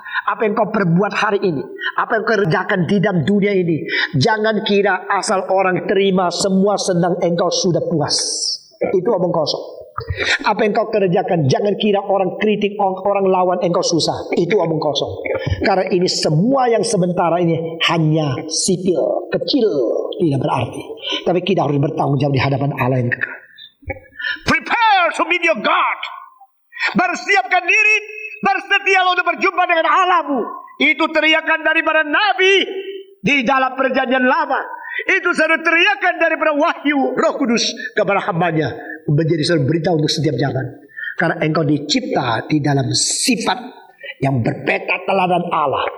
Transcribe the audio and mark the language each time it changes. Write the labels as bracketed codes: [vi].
[id] Apa yang kau perbuat hari ini, apa yang kau kerjakan di dalam dunia ini, jangan kira asal orang terima semua senang engkau sudah puas. Itu omong kosong. Apa yang kau kerjakan, jangan kira orang kritik, orang lawan engkau susah. Itu omong kosong. Karena ini semua yang sementara ini hanya sipil, kecil, tidak berarti. Tapi kita harus bertanggung jawab di hadapan Allah yang kekal. [en] Prepare to meet your God. [id] Bersiapkan diri, bersedialah untuk berjumpa dengan Allahmu. Itu teriakan daripada Nabi di dalam perjanjian lama. Itu satu teriakan daripada wahyu Roh Kudus kepada hambanya, menjadi satu berita untuk setiap zaman. Karena engkau dicipta di dalam sifat yang berpeta teladan Allah.